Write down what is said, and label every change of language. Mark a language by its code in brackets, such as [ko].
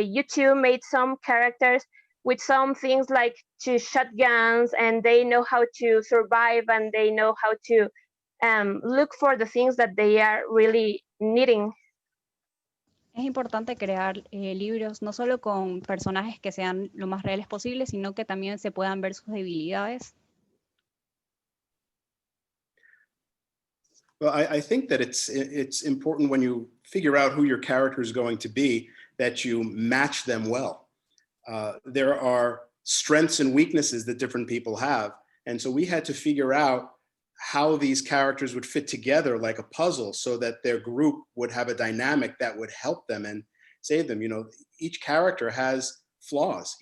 [en] two made some characters with some things like to shotguns, and they know how to survive, and they know how to look for the things that they are really needing. [es] Es importante crear libros no solo con personajes que sean lo más reales posible, sino que también se puedan ver sus debilidades. [en] Well, I think that it's important when you figure out who your character is going to be, that you match them well. There are strengths and weaknesses that different people have. And so we had to figure out how these characters would fit together like a puzzle so that their group would have a dynamic that would help them and save them. You know, each character has flaws.